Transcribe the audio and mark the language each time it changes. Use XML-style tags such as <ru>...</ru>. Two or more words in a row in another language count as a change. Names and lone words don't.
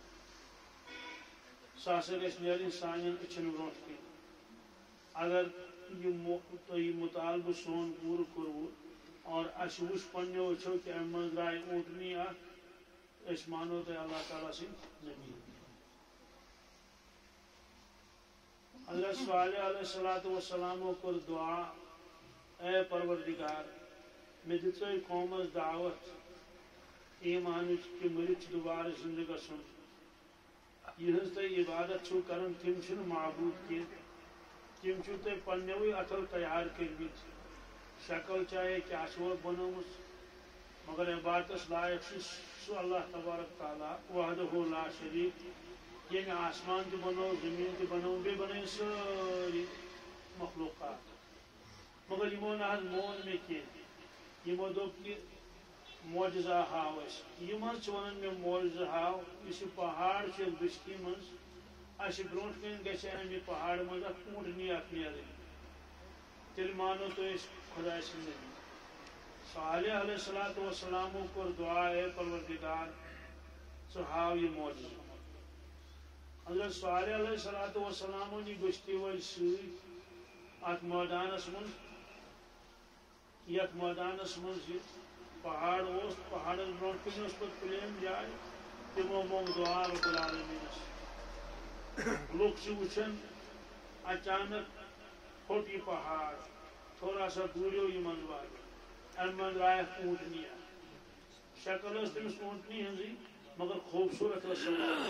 <ks>سۄ ہسا گژھِ نیرٕنۍ سانٮ۪ن أچھن برونٛٹھ کَنۍ اگر یہِ مطالبہٕ سون پوٗرٕ کوٚروٕ اور اَسہِ وٕچھ پنٛنیو أچھو کہ امہِ منٛز درٛاے اوٗنٹنی اکھ أسۍ مانو تۄہہِ اللہ تعالیٰ سٕنٛدۍ نبی حضرت صالح علیہ السلامو کوٚر دعا اے پروردگار مےٚ دِژے قومس دعوت ایمانٕچ کہ مٔرِتھ چھُ دُبارٕ زندٕ گژھُن یِہٕنٛز تُہۍ عبادت چھِو کران تِم چھِنہٕ معبوٗد کینٛہہ تِم چھِو تُہۍ پنٛنیوٕے اَتھو تیار کٔرمٕتۍ شکل چاہے کیٛاہ چھُوکھ بنٲومٕژ مگر عبادتس لایق چھُ سُہ اللہ تبارک تعالیٰ</ks> <ar>وحدہ لا شریٖک</ar> <ks>ییٚمہِ آسمان تہِ بنوو زٔمیٖن تہِ بنوو بیٚیہِ بنٲوۍ سٲری مخلوقات مگر یِمو نہ حظ مون مےٚ کینٛہہ یِمو دوٚپ کہ معجزہ ہاو اَسہِ یِم حظ چھِ ونان مےٚ معجزہ ہاو یُس یہِ پہاڑ چھُ یتھ بستی منٛز اَسہِ برونٛٹھ کَنۍ گژھِ امہِ پہاڑ منٛز اکھ اوٗنٹنی اکھ نیرٕنۍ تیٚلہِ مانو تُہۍ أسۍ خۄداے سٕنٛدۍ نبی صالح علیہ السلامو کوٚر دعا اے پروردگار ژٕ ہاو یہِ معجزہ حضرت صالح علیہ السلام نی بستی وٲلۍ سۭتۍ اتھ مٲدانس منٛز یہِ پہاڑ اوس پہاڑس برونٛٹھ کَنۍ ٲس پتہٕ پلین جاے تمو منٛگ دعا رب العالمیٖنس لُکھ چھِ وٕچھان اچانک پھوٚٹ یہِ پہاڑ</ks> <ur>تھوڑا سا</ur> <ks>دوٗریو یہِ منٛزٕ واتہِ امہِ منٛز درٛاے اکھ اوٗنٹنی اکھ شکل ٲس تٔمِس اوٗنٹنی ہٕنٛزٕے مگر خوٗبصوٗرت ٲس سۄ</ks>